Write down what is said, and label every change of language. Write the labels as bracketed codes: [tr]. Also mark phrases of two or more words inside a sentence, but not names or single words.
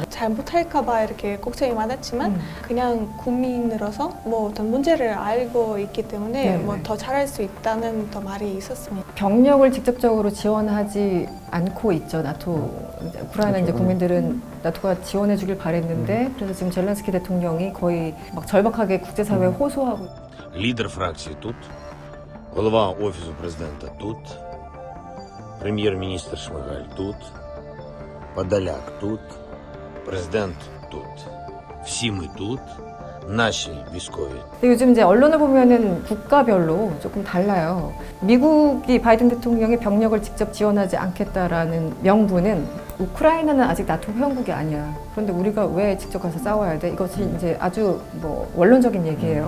[ko] 잘 못할까봐 이렇게 걱정이 많았지만 그냥 국민으로서 뭐 어떤 문제를 알고 있기 때문에 네네. 뭐 더 잘할 수 있다는 더 말이 있었습니다. 병력을 직접적으로 지원하지 않고 있죠. 나토. 우크라이나 이제 국민들은 나토가 지원해 주길 바랬는데 그래서 지금 젤렌스키 대통령이 거의 막 절박하게 국제사회에 호소하고 [ru] Лидер фракции [uk] тут, голова офису президента тут, прем'єр-міністр Шмигаль тут, Подоляк тут, президент тут. всі ми тут, наші військові. [ko] 근데 요즘 이제 언론을 보면은 국가별로 조금 달라요. 미국이 바이든 대통령이 병력을 직접 지원하지 않겠다라는 명분은 우크라이나는 아직 나토 회원국이 아니야. 그런데 우리가 왜 직접 가서 싸워야 돼? 이것이 이제 아주 뭐 원론적인 얘기예요.